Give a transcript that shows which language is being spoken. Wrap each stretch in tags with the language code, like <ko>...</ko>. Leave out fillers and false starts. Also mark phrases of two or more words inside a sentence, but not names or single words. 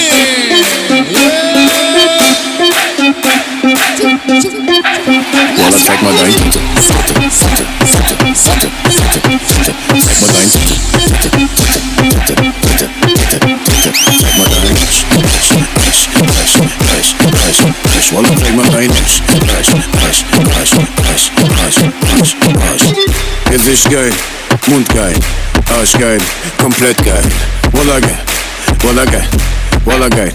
<en>Wanna take my name, take my Wanna take my name,</en> <de>Es ist geil, mundgeil, arschgeil, komplett geil. Walla geil, walla geil, walla geil.</de>